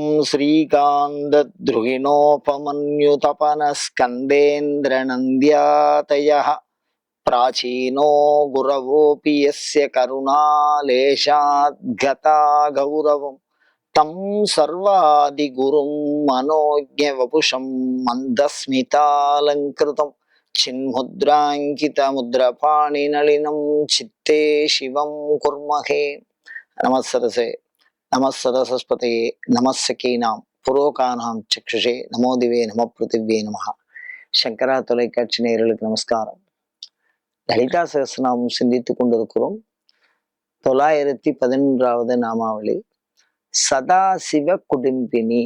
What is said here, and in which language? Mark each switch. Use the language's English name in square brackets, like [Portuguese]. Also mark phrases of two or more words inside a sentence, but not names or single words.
[Sanskrit] श्रीकान्तद्रुहिणोपमन्युतपनस्कन्देन्द्रनन्द्यातयः प्राचीनो गुरवोऽपि यस्य करुणालेशाद्गता गौरवम् तं सर्वादिगुरुं मनोज्ञवपुषं मन्दस्मितालङ्कृतं चिन्मुद्राङ्कितमुद्रपाणिनलिनं चित्ते शिवं कुर्महे। नमस्सरसे नमस्सरस्वते नमस्सकीनां पुरोगाणाम् चक्षुषे नमोदिवे नम पृथिवे नमः. [Tamil] சங்கரா தொலைக்காட்சி நேயர்களுக்கு நமஸ்காரம். லலிதா சகஸ்ரநாமம் சிந்தித்துக் கொண்டிருக்கிறோம். 911வது நாமாவளி சதாசிவ குடும்பினி.